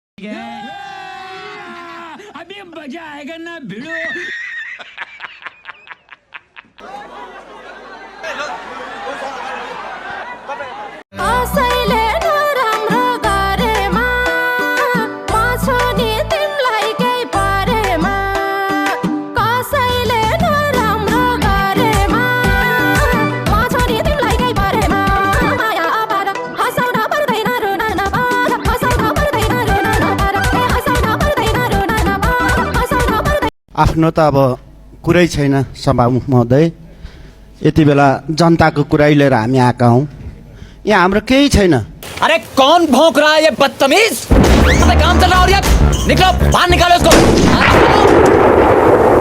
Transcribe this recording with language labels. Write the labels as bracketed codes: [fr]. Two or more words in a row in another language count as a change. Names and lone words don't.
[hi] अभी मजा आएगा ना भिड़ो [ne] आफ्नो त अब कुरै छैन सभामुख महोदय यति बेला जनताको कुरै लिएर हामी आएका हौं यहाँ हाम्रो केही छैन [hi] अरे कौन भौंक रहा है ये बदतमीज काम चल रहा है और ये निकलो बाहर निकालो इसको